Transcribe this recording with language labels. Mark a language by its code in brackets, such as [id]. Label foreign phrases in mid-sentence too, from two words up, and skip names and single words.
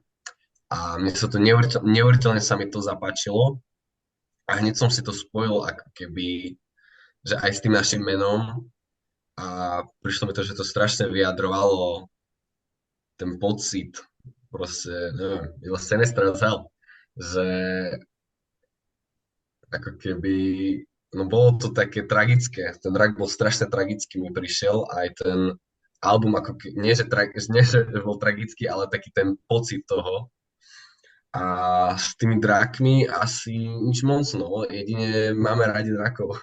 [sk] A mne sa to neuveriteľne sa mi to zapáčilo a hneď som si to spojil ako keby, že aj s tým našim menom a prišlo mi to, že to strašne vyjadrovalo ten pocit, proste, neviem, [en] it was sinister as hell, [sk] že ako keby, no bolo to také tragické, ten rak bol strašne tragický, mi prišiel, aj ten album, ako nie, že bol tragický, ale taký ten pocit toho. A s tými drakmi asi nič moc, no, jedine máme radi drakov.